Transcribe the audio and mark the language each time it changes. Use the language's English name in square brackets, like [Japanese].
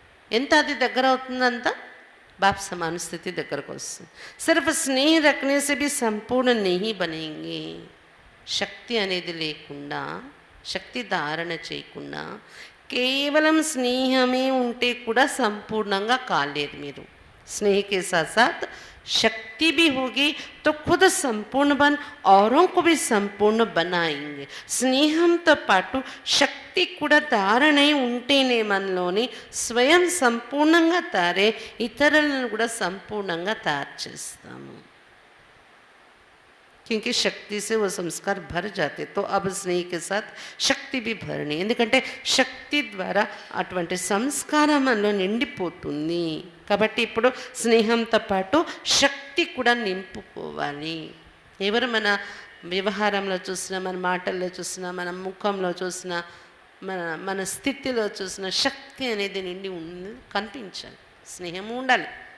[Telugu] ఎంత అది దగ్గర అవుతుందంత బాప్ సమాన స్థితి దగ్గరకు వస్తుంది. [Hindi] సిర్ఫ్ స్నేహ రఖనే సే భీ సంపూర్ణ నహీ బనేంగే. [Telugu] శక్తి అనేది లేకుండా, శక్తి ధారణ చేయకుండా కేవలం స్నేహమే ఉంటే కూడా సంపూర్ణంగా కాలేరు మీరు. [Hindi] स्नेह के साथ साथ शक्ति भी होगी तो खुद संपूर्ण बन औरों को भी संपूर्ण बनाएंगे. [Telugu] స్నేహంతో పాటు శక్తి కూడా ధారణై ఉంటేనే మనలోని స్వయం సంపూర్ణంగా తారే ఇతరులను కూడా సంపూర్ణంగా తయారు చేస్తాము. [Hindi] क्योंकि शक्ति से वो संस्कार भर जाते. तो अब स्नेह के साथ శక్తి भी भरनी. [Telugu] ఎందుకంటే శక్తి ద్వారా అటువంటి సంస్కారం మనలో నిండిపోతుంది. కాబట్టి ఇప్పుడు స్నేహంతో పాటు శక్తి కూడా నింపుకోవాలి. ఎవరు మన వ్యవహారంలో చూసినా, మన మాటల్లో చూసినా, మన ముఖంలో చూసినా, మన స్థితిలో చూసినా శక్తి అనేది నిండి కనిపించాలి. స్నేహం ఉండాలి.